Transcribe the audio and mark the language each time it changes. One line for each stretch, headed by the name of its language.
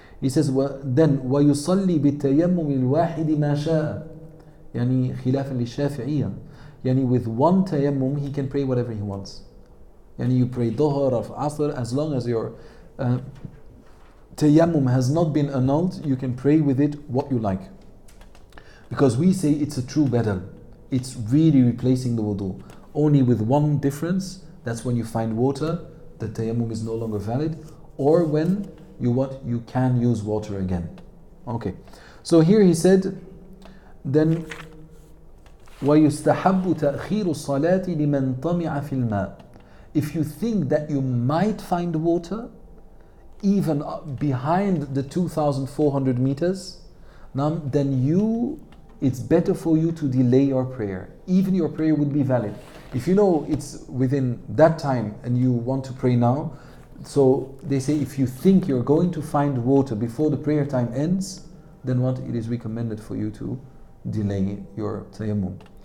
English: He says, then
Arabic: وَيُصَلِّي بِالتَّيَمُّمِ الْوَاحِدِ مَا شَاءَ يعني خلافا للشافعية.
English: Yani with one tayammum, he can pray whatever he wants. Yani you pray dhuhr or asr, as long as your tayammum has not been annulled, you can pray with it what you like. Because we say it's a true badal. it's really replacing the wudu. Only with one difference, that's when you find water, the tayammum is no longer valid, or when you can use water again. Okay. So here he said, then
Arabic: وَيُسْتَحَبُّ تَأْخِيرُ الصَّلَاةِ لِمَنْ طَمِعَ فِي الْمَاءِ.
English: If you think that you might find water, even behind the 2,400 meters, then it's better for you to delay your prayer. Even your prayer would be valid. If you know it's within that time and you want to pray now, so they say if you think you're going to find water before the prayer time ends, then it is recommended for you to delay your tayammum.